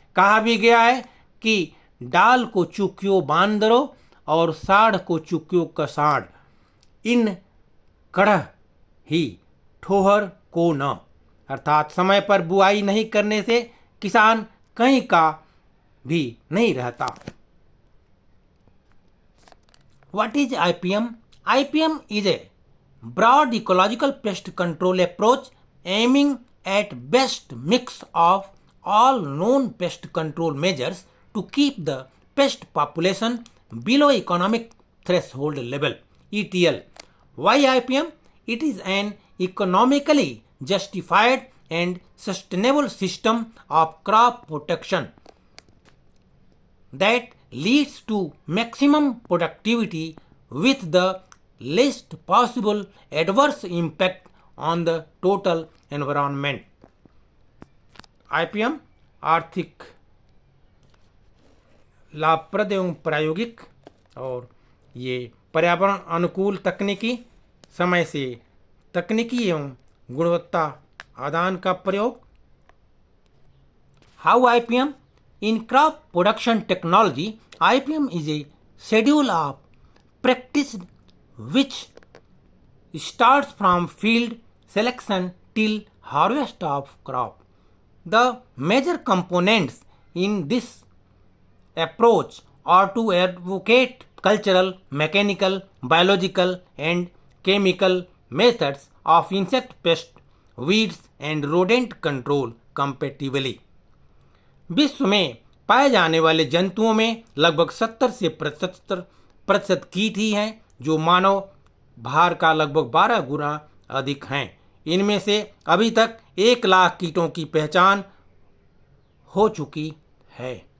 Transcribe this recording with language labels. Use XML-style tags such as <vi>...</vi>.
<hi>कहा भी गया है कि डाल को चुकियो बांदरो और साढ़ को चुकियो कसाढ़, इन कड़ह ही ठोहर को न। अर्थात समय पर बुआई नहीं करने से किसान कहीं का भी नहीं रहता।</hi> <en>What is IPM? IPM is a broad ecological pest control approach aiming at best mix of all known pest control measures to keep the pest population below economic threshold level (ETL). Why IPM? It is an economically justified and sustainable system of crop protection that leads to maximum productivity with the least possible adverse impact on the total environment.</en> <hi>IPM आर्थिक, लाभप्रद एवं प्रायोगिक और ये पर्यावरण अनुकूल तकनीकी, समय से तकनीकी एवं गुणवत्ता आदान का प्रयोग।</hi> <en>How IPM? In crop production technology, IPM is a schedule of practice which starts from field selection till harvest of crop. The major components in this approach are to advocate cultural, mechanical, biological and chemical methods of insect pest, weeds and rodent control competitively.</en> <hi>विश्व में पाए जाने वाले जंतुओं में लगभग 70 से 75% कीट ही हैं, जो मानव भार का लगभग 12 गुना अधिक हैं। इनमें से अभी तक 1 लाख कीटों की पहचान हो चुकी है।</hi>